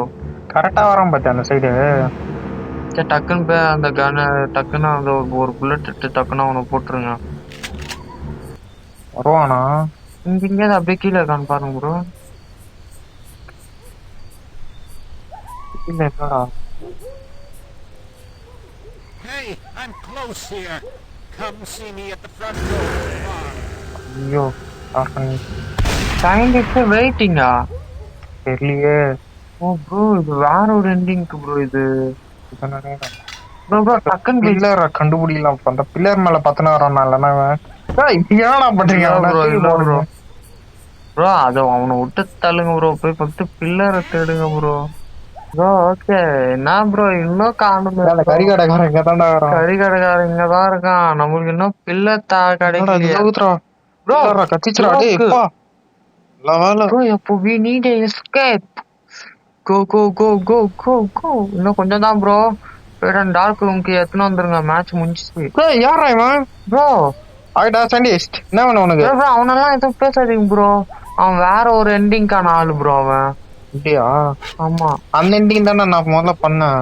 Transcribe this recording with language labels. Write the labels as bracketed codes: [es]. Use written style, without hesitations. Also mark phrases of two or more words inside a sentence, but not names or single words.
[ta] கரெக்டா வரான் பாத்தியா அந்த சைடு. டக்குன்னு போய் அந்த கன டக்குன்னு அந்த ஒரு புல்லட் எடுத்து டக்குன்னு அவனை போட்டுருங்க. வருவானா? இங்க அப்படியே கீழே இருக்கான்னு பாருங்க ப்ரோ. இல்ல என்னடா. [en] Hey, I'm close here. Come see me at the front door. [ta] ஐயோ [en] scientist waiting? [ta] தெரியலையே. [en] oh bro [ta] இது வேற ஒரு எண்டிங்க்கு ப்ரோ இது. [en] bro bro [ta] டக்குன்னு பில்லரை கண்டுபிடிக்கலாம். அந்த பில்லர் மேல பத்தன வரான் இல்லைன்னா என்னடா பண்றீங்க? ப்ரோ அது அவனை விட்டு தள்ளுங்க ப்ரோ. போய் [en] first pillar [ta] தேடுங்க ப்ரோ. [en] bro okay [ta] என்ன ப்ரோ இன்னும் காணுமே? கறி கடைக்காரன் இங்க தான்டா வரான். கறி கடைக்காரன் இங்கதான் இருக்கான். நம்மளுக்கு இன்னும் பில்லர் கிடைக்கலையா ப்ரோ? கத்திச்சுடா டேய் அப்பா. [en] ப்ரோ எப்போ we need a escape. go go go go go go. [ta] இன்னும் கொஞ்சம் தான் ப்ரோ. போய் [en] dark room [ta] எத்தனை வந்துருங்க. மேட்ச் முடிஞ்சிச்சு. யாரா இவன்? ப்ரோ ஆயிடா சண்டிஸ்ட். என்ன வேணும் உனக்கு? ப்ரோ அவனெல்லாம் எதுவும் பேசாதீங்க ப்ரோ. அவன் வேற ஒரு எண்டிங்கான ஆளு ப்ரோ அவன். அப்படியா? ஆமா அந்த எண்டிங் தானே நான் முதல்ல பண்ணேன்.